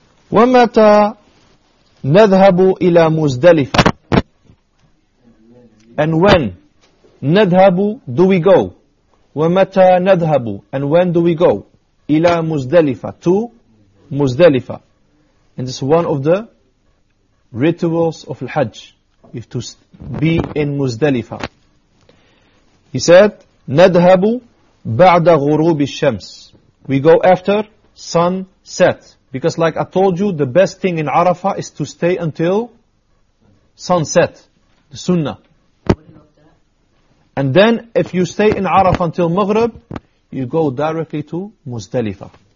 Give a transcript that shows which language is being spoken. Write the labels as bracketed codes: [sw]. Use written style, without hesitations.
[ar] ومتى نذهب إلى مزدلفة؟ [en] And when [ar] نذهب [en] do we go؟ [ar] ومتى نذهب؟ [en] And when do we go؟ [ar] إلى مزدلفة to مزدلفة. [en] And this is one of the rituals of الحج. You have to be in مزدلفة. He said [ar] نذهب بعد غروب الشمس. [en] We go after sunset. Because like I told you, the best thing in Arafah is to stay until sunset, the sunnah. And then if you stay in Arafah until Maghrib, you go directly to Muzdalifah.